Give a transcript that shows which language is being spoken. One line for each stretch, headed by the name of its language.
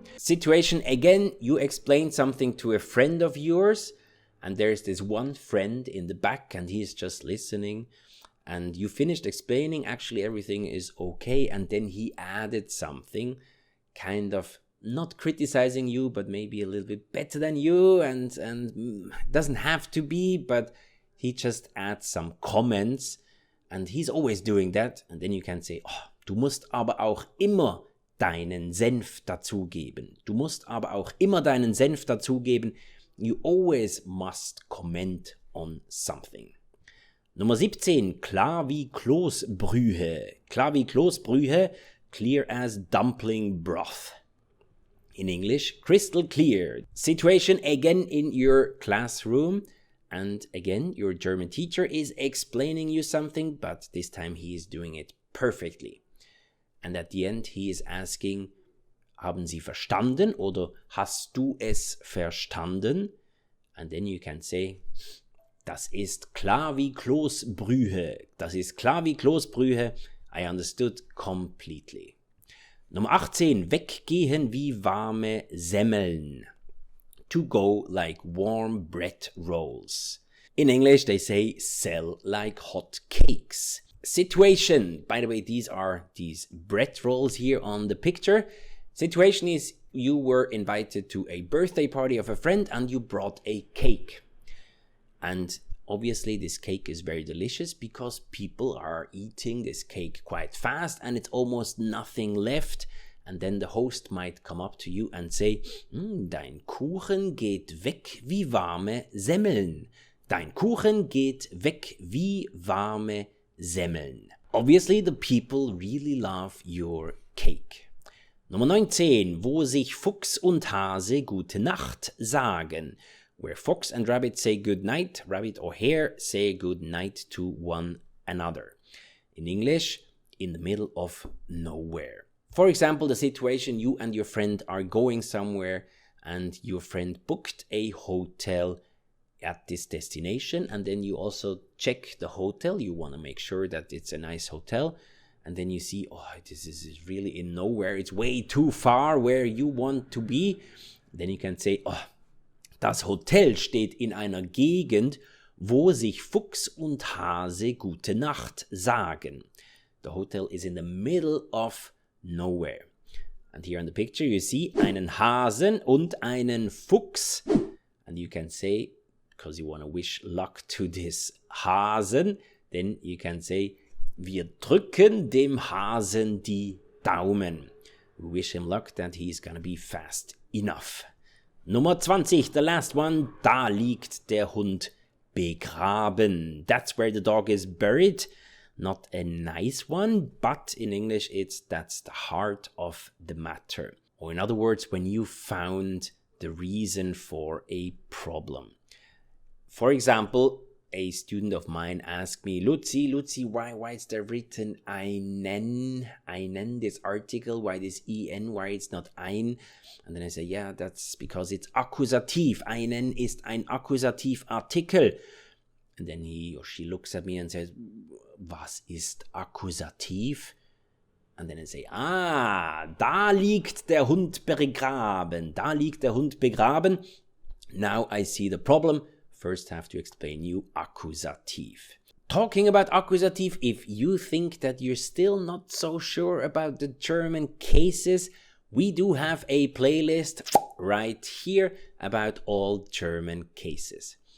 English: Situation, again, you explain something to a friend of yours, and there's this one friend in the back, and he's just listening, and you finished explaining, actually everything is okay, and then he added something, kind of not criticizing you, but maybe a little bit better than you, and doesn't have to be, but he just adds some comments, and he's always doing that, and then you can say, oh,
German: du musst aber auch immer deinen Senf dazugeben. Du musst aber auch immer deinen Senf dazugeben.
English: You always must comment on something.
German: Nummer 17, klar wie Kloßbrühe. Klar wie Kloßbrühe,
English: clear as dumpling broth. In English, crystal clear. Situation, again in your classroom. And again, your German teacher is explaining you something, but this time he is doing it perfectly. And at the end, he is asking,
German: haben Sie verstanden? Oder hast du es verstanden?
English: And then you can say,
German: das ist klar wie Kloßbrühe. Das ist klar wie Kloßbrühe.
English: I understood completely.
German: Nummer 18, weggehen wie warme Semmeln.
English: To go like warm bread rolls. In English, they say sell like hot cakes. Situation, by the way, these are these bread rolls here on the picture. Situation is you were invited to a birthday party of a friend and you brought a cake. And obviously this cake is very delicious because people are eating this cake quite fast and it's almost nothing left. And then the host might come up to you and say,
German: dein Kuchen geht weg wie warme Semmeln. Dein Kuchen geht weg wie warme Semmeln.
English: Obviously, the people really love your cake.
German: Nummer 19, wo sich Fuchs und Hase gute Nacht sagen.
English: Where fox and rabbit say good night, rabbit or hare say good night to one another. In English, in the middle of nowhere. For example, the situation, you and your friend are going somewhere and your friend booked a hotel at this destination, and then you also check the hotel. You want to make sure that it's a nice hotel, and then you see, oh, this is really in nowhere. It's way too far where you want to be. Then you can say, oh,
German: das Hotel steht in einer Gegend, wo sich Fuchs und Hase gute Nacht sagen.
English: The hotel is in the middle of nowhere. And here in the picture you see
German: einen Hasen und einen Fuchs.
English: And you can say, because you want to wish luck to this Hasen, then you can say,
German: wir drücken dem Hasen die Daumen.
English: We wish him luck that he's gonna be fast enough.
German: Nummer 20,
English: the last one,
German: da liegt der Hund begraben.
English: That's where the dog is buried. Not a nice one, but in English that's the heart of the matter. Or in other words, when you found the reason for a problem. For example, a student of mine asked me, Luzi, why is there written einen, this article, why this en, why it's not ein? And then I say, yeah, that's because it's Akkusativ.
German: Einen ist ein Akkusativartikel.
English: And then he or she looks at me and says,
German: was ist Akkusativ?
English: And then I say,
German: da liegt der Hund begraben. Da liegt der Hund begraben.
English: Now I see the problem. First have to explain you Akkusativ. Talking about Akkusativ, if you think that you're still not so sure about the German cases, we do have a playlist right here about all German cases.